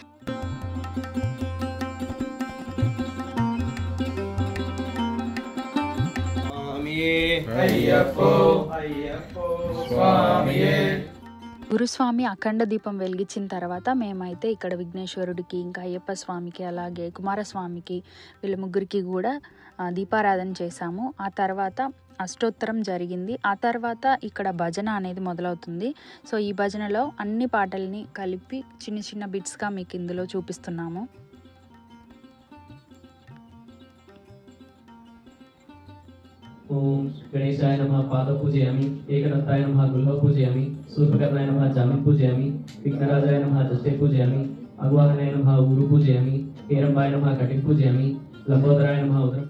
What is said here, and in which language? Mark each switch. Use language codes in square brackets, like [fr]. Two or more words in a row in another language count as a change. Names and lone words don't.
[te] గురుస్వామి అఖండ దీపం వెలిగించిన తర్వాత మేమైతే ఇక్కడ విఘ్నేశ్వరుడికి ఇంకా అయ్యప్ప స్వామికి అలాగే కుమారస్వామికి వీళ్ళ ముగ్గురికి కూడా దీపారాధన చేశాము. ఆ తర్వాత అష్టోత్తరం జరిగింది. ఆ తర్వాత ఇక్కడ భజన అనేది మొదలవుతుంది. సో ఈ భజనలో అన్ని పాటల్ని కలిపి చిన్న చిన్న బిట్స్గా మీకు ఇందులో చూపిస్తున్నాము. [sa] ओम गणेशाय नमः पाद पूजयामि, एकदंताय नमः गुल्ह पूजयामि, सूर्पकर्णाय नमः जामिन पूजयामि, विघ्नराजाय नमः दष्टे पूजयामि, अग्वाहनाय नमः गुरु पूजयामि, हेरंबाय नमः कटिं पूजयामि, लंबोदराय नमः उदर।